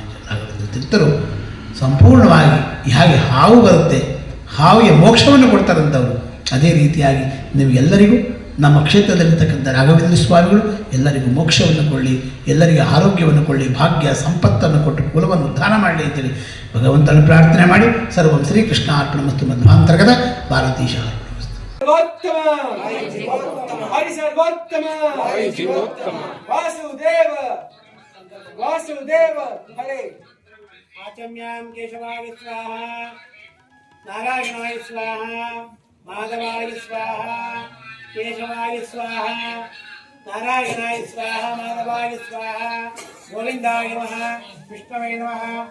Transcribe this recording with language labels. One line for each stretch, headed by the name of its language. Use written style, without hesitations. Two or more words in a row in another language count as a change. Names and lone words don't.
Kannada: ರಾಘವೇಂದ್ರ ತೀರ್ಥರು ಸಂಪೂರ್ಣವಾಗಿ ಹೇಗೆ ಹಾವು ಬರುತ್ತೆ, ಹಾವಿಗೆ ಮೋಕ್ಷವನ್ನು ಕೊಡ್ತಾರಂಥವ್ರು, ಅದೇ ರೀತಿಯಾಗಿ ನಿಮಗೆಲ್ಲರಿಗೂ ನಮ್ಮ ಕ್ಷೇತ್ರದಲ್ಲಿರ್ತಕ್ಕಂಥ ರಾಘವೇಂದ್ರ ಸ್ವಾಮಿಗಳು ಎಲ್ಲರಿಗೂ ಮೋಕ್ಷವನ್ನು ಕೊಳ್ಳಿ, ಎಲ್ಲರಿಗೂ ಆರೋಗ್ಯವನ್ನು ಕೊಳ್ಳಿ, ಭಾಗ್ಯ ಸಂಪತ್ತನ್ನು ಕೊಟ್ಟು ಕುಲವನ್ನು ಉದ್ಧಾರ ಮಾಡಲಿ ಅಂತೇಳಿ ಭಗವಂತನ ಪ್ರಾರ್ಥನೆ ಮಾಡಿ,
Sanskrit: ಸರ್ವಂ ಶ್ರೀಕೃಷ್ಣ ಅರ್ಪಣಮಸ್ತು ಮಧ್ವಾಂತರ್ಗತ ಭಾರತೀಶ आचम्यां केशवाय स्वाहा, नारायणाय स्वाहा, माधवाय स्वाहा, केशवाय स्वाहा, नारायणाय स्वाहा, माधवाय स्वाहा, गोविंदाय नमः, विष्णवे नमः,